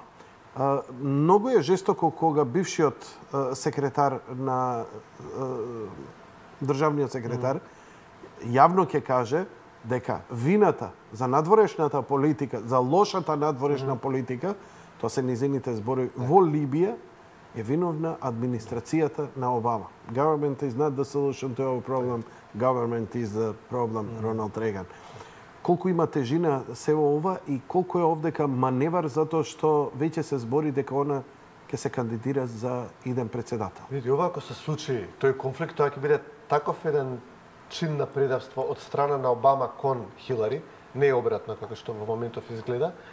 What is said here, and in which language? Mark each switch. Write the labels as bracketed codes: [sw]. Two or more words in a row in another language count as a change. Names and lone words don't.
[mk] Многу е жестоко кога бившиот секретар на државниот секретар јавно ќе каже дека вината за надворешната политика, за лошата надворешна политика, тоа се низините збори во Либија, е виновна администрацијата на Обама. [en] Government is not the solution to our problem. Government is the problem, [mk] Роналд Реган. Колку има тежина се ова и колку е овдека маневар затоа што веќе се збори дека она ќе се кандидира за иден председател. Види, ова ако се случи тој конфликт, тоа ќе биде таков еден чин на предавство од страна на Обама кон Хилари, не обратно како што во моментов изгледа.